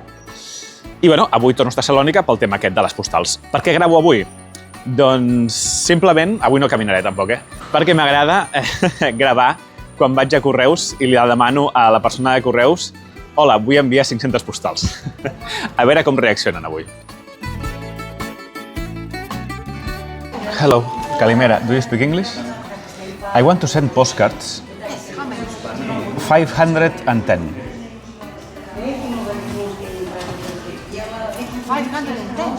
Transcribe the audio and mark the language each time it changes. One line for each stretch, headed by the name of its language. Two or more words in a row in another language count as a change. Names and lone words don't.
Catalan: I, avui torno a estar a Salònica pel tema aquest de les postals. Per què gravo avui? Doncs, simplement, avui no caminaré tampoc, perquè m'agrada gravar quan vaig a Correus i li demano a la persona de Correus: hola, vull enviar 500 postals. A veure com reaccionen avui.
English: Hello, Kalimera, do you speak English? I want to send postcards. 510. 510?